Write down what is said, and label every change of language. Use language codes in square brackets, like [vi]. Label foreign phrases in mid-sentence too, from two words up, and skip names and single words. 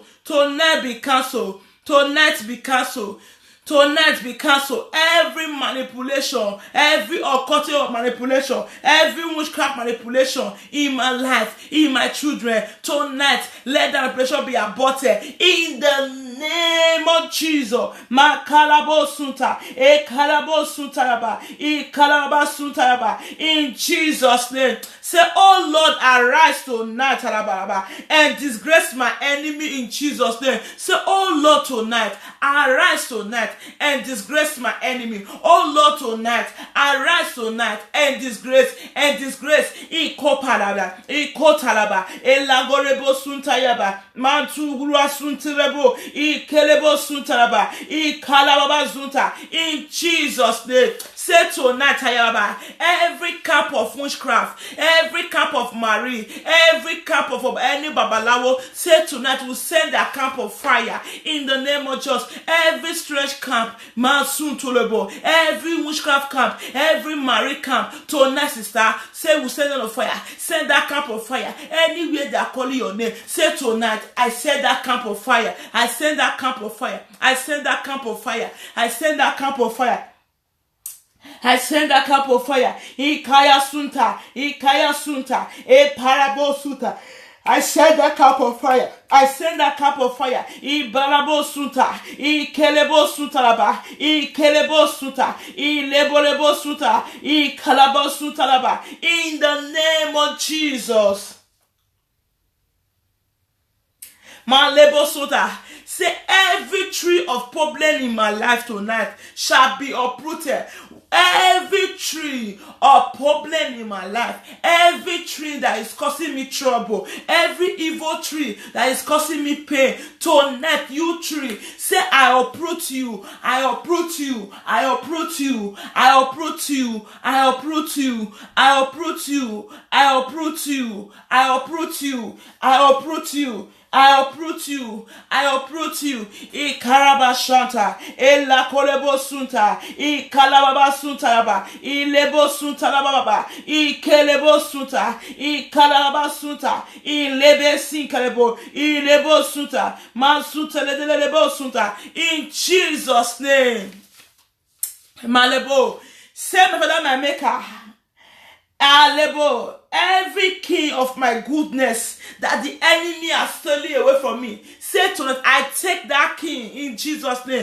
[en] Tonight be cancelled. Tonight be cancelled. Tonight be cancelled. Every manipulation, every occultic manipulation, every witchcraft manipulation in my life, in my children, tonight let that manipulation be aborted in the name of Jesus. Makalabo sunta, ekalabo sunta, ekalaba sunta. In Jesus' name, say, oh Lord, arise tonight, and disgrace my enemy in Jesus' name. Say, oh Lord, tonight, arise tonight and disgrace my enemy. Oh Lord, tonight, arise tonight and disgrace. Ikopalaba, ikotalaba, elagorebo suntayaba, mantugura suntirebo, ikelebo suntaraba, ikalababa zunta. In Jesus' name, say tonight, ayaba, every camp of witchcraft, every camp of Marie, every camp of any babalawo, say tonight will send a camp of fire in the name of Jesus. Every strange camp, Mansun Tolebo, every witchcraft camp, every Marie camp, tonight, sister, say we send on fire. Send that camp of fire. Anywhere they are calling your name, say tonight, I send that camp of fire. I send that camp of fire. I send that camp of fire. I send that camp of fire. I send a cup of fire. Ikaya sunta, e parabo sunta. I send a cup of fire. I send a cup of fire. I barabo sunta, I kelebo suntalaba, I kelebo sunta, I lebolebo sunta, I kalabo suntalaba. In the name of Jesus. Malebo sunta. Say every tree of problem in my life tonight shall be uprooted. Every tree of problem in my life, every tree that is causing me trouble, every evil tree that is causing me pain, tonight, you tree, say, I uproot you, I uproot you, I uproot you, I uproot you, I uproot you, I uproot you, I uproot you, I uproot you, I uproot you. I uproot you. I uproot you. I karaba shanta. I la kolebo sunta. I kalababa sunta ba. I lebo sunta la baba. I kelebo sunta. I kalababa sunta. I lebe sinkalebo. I lebo sunta. Man sunta lebo sunta. In Jesus' name. Malebo. Say, my Father, my Maker. Alebo, every king of my goodness that the enemy has stolen away from me, say tonight, I take that king in Jesus' name.